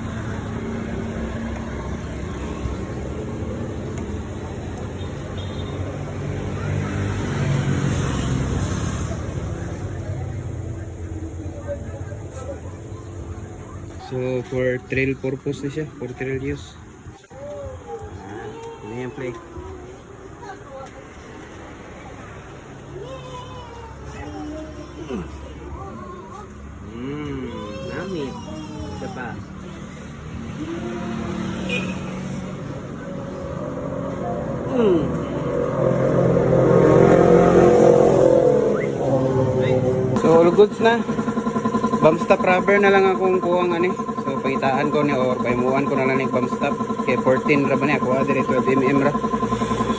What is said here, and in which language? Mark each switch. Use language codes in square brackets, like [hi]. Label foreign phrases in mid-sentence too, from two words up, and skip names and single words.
[en] So, for trail purpose na siya, for trail use. [ceb] Ano yan, play? Nami. Isa pa. So [en] all goods [ceb] na. [en] Bump stop rubber [ceb] na lang akong kuwang ani. So pangitaan ko ni or paimuan ko na lang ng [en] bump stop. [ceb] Kay 14 ra ba niya, kuha dire 12 mm ra.